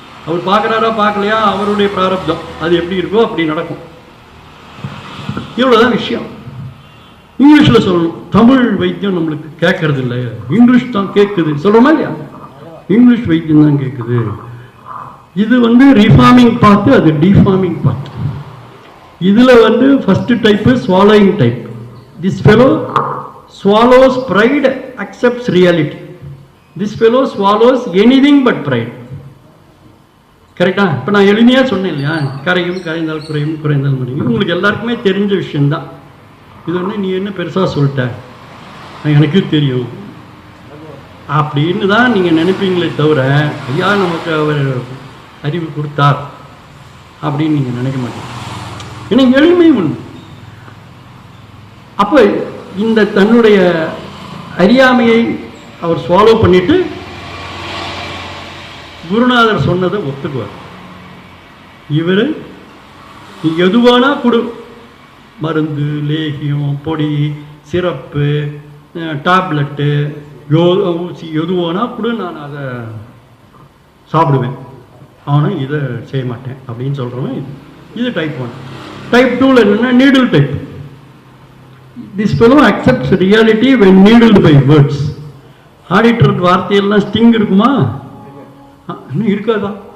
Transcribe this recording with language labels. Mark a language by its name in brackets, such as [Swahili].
[Tamil] அவர் பார்க்குறாரா பார்க்கலையா அவருடைய பிராரப்தம், அது எப்படி இருக்கோ அப்படி நடக்கும். இவ்வளோதான் விஷயம். இங்கிலீஷில் சொல்லணும், தமிழ் வைத்தியம் நம்மளுக்கு கேட்கறது இல்லை, இங்கிலீஷ் தான் கேட்குது சொல்கிறோமா இல்லையா? இங்கிலீஷ் வைத்தியம் தான் கேட்குது. இது ரீஃபார்மிங் பார்த்து, அது டிஃபார்மிங் பார்த்து. இதில் first type swallowing type. [English] This fellow swallows pride, accepts reality. This fellow swallows anything but pride. [Tamil] கரெக்டா? இப்போ நான் எளிமையாக சொன்னேன் இல்லையா, கரையும் கரைந்தால் குறையும் குறைந்தால் முடியும், உங்களுக்கு எல்லாருக்குமே தெரிஞ்ச விஷயந்தான். இது நீ என்ன பெருசாக சொல்லிட்ட, எனக்கு தெரியும் அப்படின்னு தான் நீங்கள் நினைப்பீங்களே தவிர, ஐயா நமக்கு அவர் அறிவு கொடுத்தார் அப்படின்னு நீங்கள் நினைக்க மாட்டீங்க. ஏன்னா எளிமை ஒன்று. அப்போ இந்த தன்னுடைய அறியாமையை அவர் ஸ்வாலோ பண்ணிட்டு குருநாதர் சொன்னதை ஒத்துக்குவார். இவர் நீ எதுவானா கொடு, மருந்து, லேகியம், பொடி, சிரப்பு, டேப்லெட்டு, ஊசி எதுவானா கொடு, நான் அதை சாப்பிடுவேன், ஆனால் இதை செய்ய மாட்டேன் அப்படின்னு சொல்கிறவன் இது டைப் 1. டைப் 2ல் என்னென்னா needle type. [English] This fellow accepts reality when needled by words. [Tamil] Auditor வார்த்தையெல்லாம் ஸ்டிங் இருக்குமா? இன்னும் இருக்காதா?